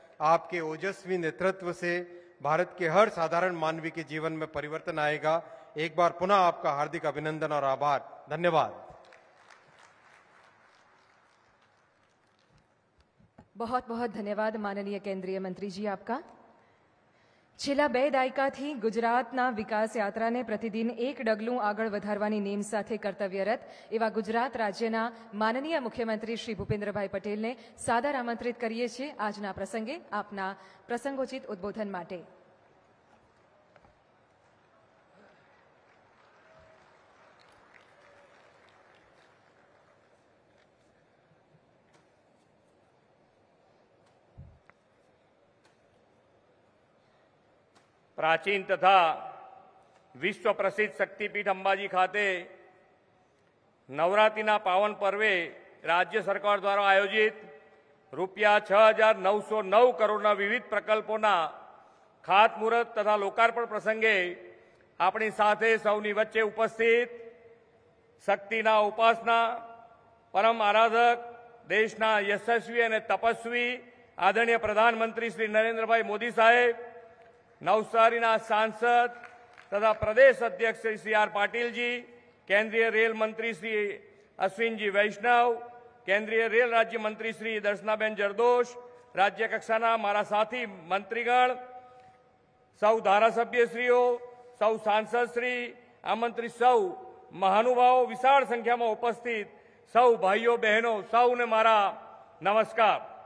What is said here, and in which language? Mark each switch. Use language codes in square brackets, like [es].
[hi] आपके ओजस्वी नेतृत्व से भारत के हर साधारण मानवी के जीवन में परिवर्तन आएगा. एक बार पुनः आपका हार्दिक अभिनंदन और आभार. धन्यवाद. बहुत बहुत धन्यवाद माननीय केंद्रीय मंत्री जी आपका. [gu] છેલ્લા 2 દાયકાથી ગુજરાતના વિકાસ યાત્રાને પ્રતિદિન એક ડગલું આગળ વધારવાની નેમ સાથે કર્તવ્યરત એવા ગુજરાત રાજ્યના માનનીય મુખ્યમંત્રી શ્રી ભૂપેન્દ્રભાઈ પટેલને સાદર આમંત્રિત કરીએ છીએ આજના પ્રસંગે આપના પ્રસંગોચિત ઉદ્બોધન માટે. प्राचीन तथा विश्व प्रसिद्ध शक्तिपीठ अंबाजी खाते नवरात्रिना पावन पर्वे राज्य सरकार द्वारा आयोजित ₹6,909 करोड़ना विविध प्रकल्पोना खातमुहूर्त तथा लोकार्पण प्रसंगे अपनी साथे सौनी वच्चे उपस्थित शक्तिना उपासना परम आराधक देशना यशस्वी और तपस्वी આદરણીય પ્રધાનમંત્રી શ્રી નરેન્દ્રભાઈ મોદી સાહેબ, નવસારીના સાંસદ તથા પ્રદેશ અધ્યક્ષ શ્રી સી આર પાટીલજી, કેન્દ્રીય રેલ મંત્રી શ્રી અશ્વિનજી વૈષ્ણવ, કેન્દ્રીય રેલ રાજ્ય મંત્રી શ્રી દર્શનાબેન જરદોશ, રાજ્ય કક્ષાના મારા સાથી મંત્રીગણ, સૌ ધારાસભ્યશ્રીઓ, સૌ સાંસદશ્રી, આમંત્રિત સૌ મહાનુભાવો, વિશાળ સંખ્યામાં ઉપસ્થિત સૌ ભાઈઓ બહેનો, સૌને મારા નમસ્કાર.